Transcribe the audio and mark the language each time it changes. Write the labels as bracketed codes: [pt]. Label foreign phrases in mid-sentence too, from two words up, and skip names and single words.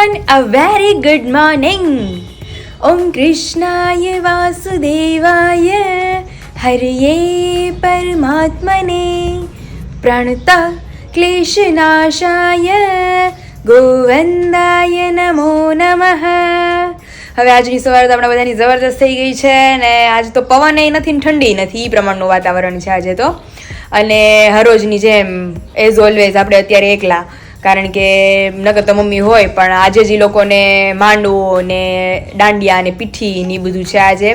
[en] A very good morning. [sa] ओम कृष्णाय वासुदेवाय हरिये परमात्मने प्रणत क्लेशनाशाय गोविन्दाय नमो नमः. [gu] હવે આજની સવાર તો આપણા બધાની જબરદસ્ત થઈ ગઈ છે ને આજે તો પવન એ નથી ને ઠંડી નથી, એ પ્રમાણનું વાતાવરણ છે આજે તો. અને હરોજની જેમ [en] as always [gu] આપણે અત્યારે એકલા, કારણ કે નકર તો મમ્મી હોય, પણ આજે જ એ લોકોને માંડવો ને દાંડિયા ને પીઠી ને બધું છે આજે.